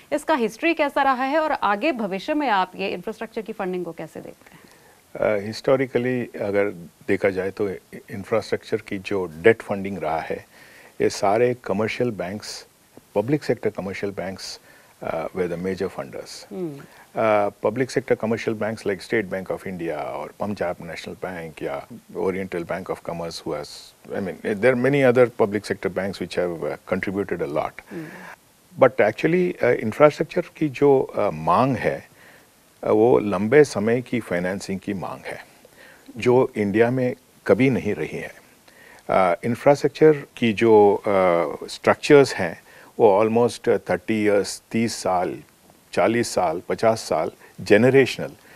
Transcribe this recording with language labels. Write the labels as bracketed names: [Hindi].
[Hindi] इसका हिस्ट्री कैसा रहा है और आगे भविष्य में आप ये इंफ्रास्ट्रक्चर की फंडिंग को कैसे देखते हैं? हिस्टोरिकली अगर देखा जाए तो इंफ्रास्ट्रक्चर की जो डेट फंडिंग रहा है, ये सारे commercial banks, public sector commercial banks [English] were the major funders. Public sector commercial banks like State Bank of India or Punjab National Bank, yeah, Oriental Bank of Commerce, who has, I mean, there are many other public sector banks which have contributed a lot. But actually [Hindi] infrastructure की जो मांग है, वो लंबे समय की financing की मांग है, जो इंडिया में कभी नहीं रही है। इंफ्रास्ट्रक्चर की जो स्ट्रक्चर्स हैं, वो ऑलमोस्ट 30 इयर्स, 30 साल, 40 साल, 50 साल जनरेशनल।